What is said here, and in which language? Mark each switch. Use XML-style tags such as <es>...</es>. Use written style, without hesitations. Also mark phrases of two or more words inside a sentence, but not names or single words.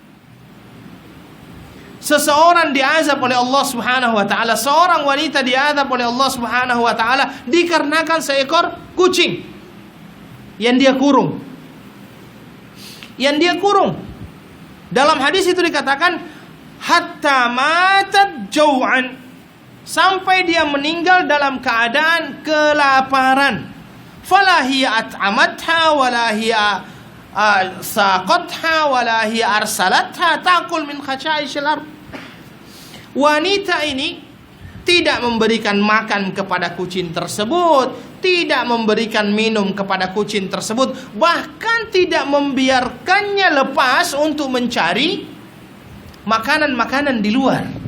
<id>Seseorang diazab oleh Allah</id> <ar>سبحانه وتعالى,</ar> <id>seorang wanita diazab oleh Allah</id> <ar>سبحانه وتعالى</ar> <id>dikarenakan seekor kucing yang dia kurung. Yang dia kurung. Dalam hadis itu dikatakan</id> <ar>حتى ماتت جوعا,</ar> <id>sampai dia meninggal dalam keadaan kelaparan.</id> <ar>فلا هي أطعمتها ولا هي سقتها ولا هي أرسلتها تأكل من خشاش الأرض.</ar> <id>Wanita ini tidak memberikan makan kepada kucing tersebut, tidak memberikan minum kepada kucing tersebut, bahkan tidak membiarkannya lepas untuk mencari makanan-makanan di luar.</id>